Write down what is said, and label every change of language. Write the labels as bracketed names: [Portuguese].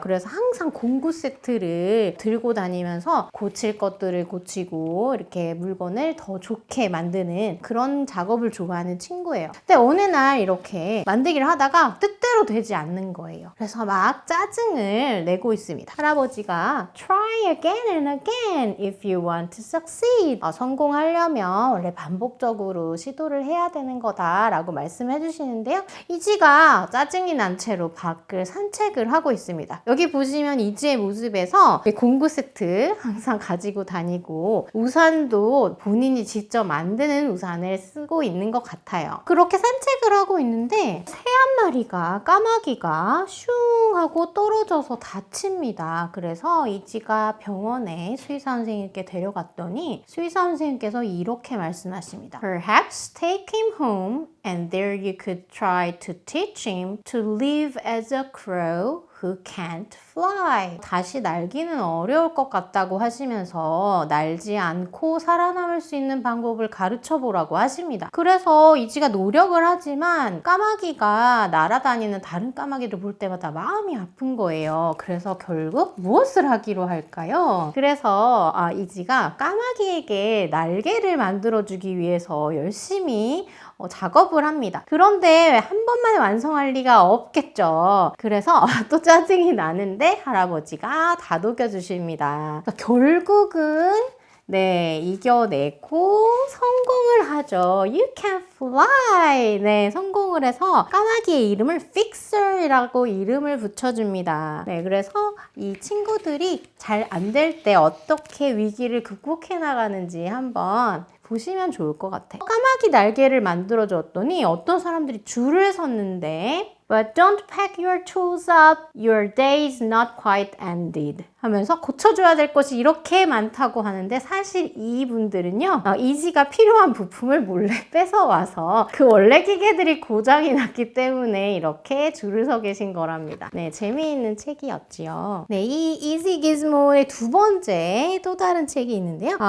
[Korean] 그래서 항상 공구 세트를 들고 다니면서 고칠 것들을 고치고 이렇게 물건을 더 좋게 만드는 그런 작업을 좋아하는 친구예요. 근데 어느 날 이렇게 만들기를 하다가 뜻대로 되지 않는 거예요. 그래서 막 짜증을 내고 있습니다. 할아버지가 [English] Try again and again if you want to succeed. [Korean] 성공하려면 원래 반복적으로 시도를 해야 되는 거다라고 말씀해 주시는데요. 이지가 짜증이 난 채로 밖을 산책을 하고 있습니다. 여기 보시면 이지의 모습에서 공구 세트 항상 가지고 다니고 우산도 본인이 직접 만드는 우산을 쓰고 있는 것 같아요. 그렇게 산책을 하고 있는데 새 한 마리가, 까마귀가 슝 하고 떨어져서 다칩니다. 그래서 이지가 병원에 수의사 선생님께 데려갔더니 수의사 선생님께서 이렇게 말씀하십니다. [English] Perhaps take him home and there you could try to teach him to live as a crow who can't fly. [Korean] 다시 날기는 어려울 것 같다고 하시면서 날지 않고 살아남을 수 있는 방법을 가르쳐 보라고 하십니다. 그래서 이지가 노력을 하지만 까마귀가 날아다니는 다른 까마귀를 볼 때마다 마음이 아픈 거예요. 그래서 결국 무엇을 하기로 할까요? 그래서 이지가 까마귀에게 날개를 만들어주기 위해서 열심히 작업을 합니다. 그런데 한 번만에 완성할 리가 없겠죠. 그래서 또 짜증이 나는데 할아버지가 다독여 주십니다. 결국은 이겨내고 성공을 하죠. [English] You can fly. [Korean] 성공을 해서 까마귀의 이름을 Fixer이라고 이름을 붙여줍니다. 그래서 이 친구들이 잘 안 될 때 어떻게 위기를 극복해 나가는지 한번 보시면 좋을 것 같아요. 까마귀 날개를 만들어 줬더니 어떤 사람들이 줄을 섰는데 [English] But don't pack your tools up. Your day is not quite ended. [Korean] 하면서 고쳐줘야 될 것이 이렇게 많다고 하는데 사실 이분들은요, 이지가 필요한 부품을 몰래 뺏어와서 그 원래 기계들이 고장이 났기 때문에 이렇게 줄을 서 계신 거랍니다. 재미있는 책이었지요. 이 이지 기즈모의 두 번째 또 다른 책이 있는데요.